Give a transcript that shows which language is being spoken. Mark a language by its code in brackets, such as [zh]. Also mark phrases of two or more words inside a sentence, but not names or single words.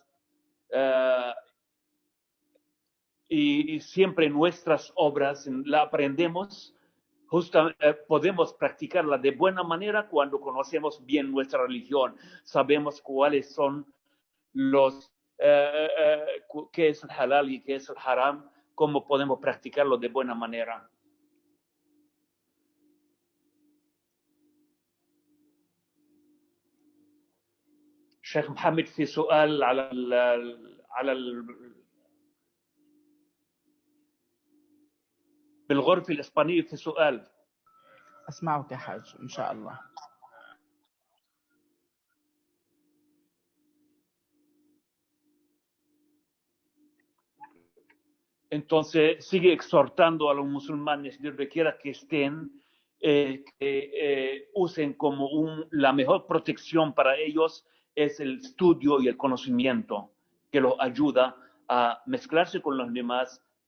[es] Uh, y siempre nuestras obras la aprendemos, podemos practicarla de buena manera cuando conocemos bien nuestra religión, sabemos cuáles son los, qué es el halal y qué es el haram, cómo podemos practicarlo de buena manera. [ar] شيخ محمد في سؤال على بالغرفة الإسبانية في سؤال. أسمعك يا حاج إن شاء الله. [es] Entonces sigue exhortando a los musulmanes, donde quiera que estén, que usen como la mejor protección para ellos es el estudio y el conocimiento, que los ayuda a mezclarse con los demás.